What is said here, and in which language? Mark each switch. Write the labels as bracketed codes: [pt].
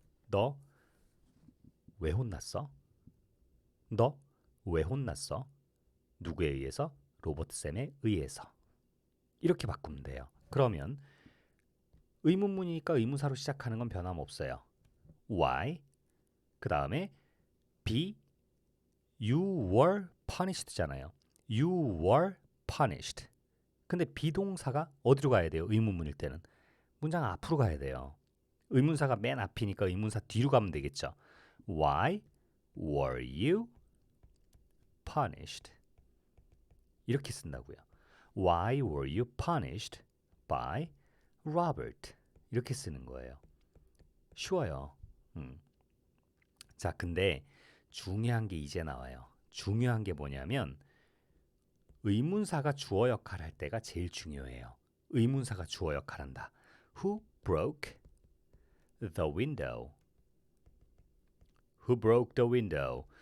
[ko] 너 왜 혼났어? 너 왜 혼났어? 누구에 의해서? 로버트 쌤에 의해서. 이렇게 바꾸면 돼요. 그러면 의문문이니까 의문사로 시작하는 건 변함없어요. [en] Why? [ko] 그 다음에 [en] be you were punished잖아요. You were punished. [ko] 근데 비동사가 어디로 가야 돼요? 의문문일 때는 문장 앞으로 가야 돼요. 의문사가 맨 앞이니까 의문사 뒤로 가면 되겠죠. [en] Why were you punished? [ko] 이렇게 쓴다고요. [en] Why were you punished by Robert? [ko] 이렇게 쓰는 거예요. 쉬워요. 자, 근데 중요한 게 이제 나와요. 중요한 게 뭐냐면 의문사가 주어 역할을 할 때가 제일 중요해요. 의문사가 주어 역할을 한다. [en] Who broke the window? Who broke the window?